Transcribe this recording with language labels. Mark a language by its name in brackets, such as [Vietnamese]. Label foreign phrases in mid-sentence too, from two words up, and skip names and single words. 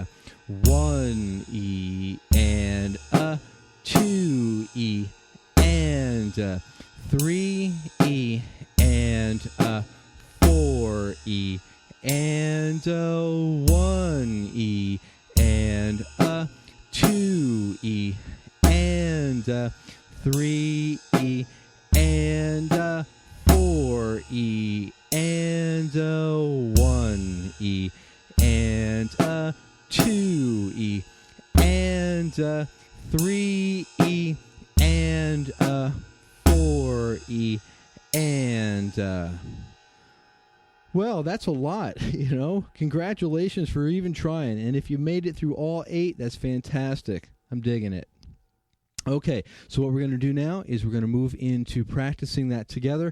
[English] 1 E and 2 E and 3 E and 4 E and 1 E and 2 E and 3 E and 4 E and 1 E and 2 E and 3 E and 4 E and well, that's a lot, you know. Congratulations for even trying. And if you made it through all 8, that's fantastic. I'm digging it. Okay, so what we're going to do now is we're going to move into practicing that together.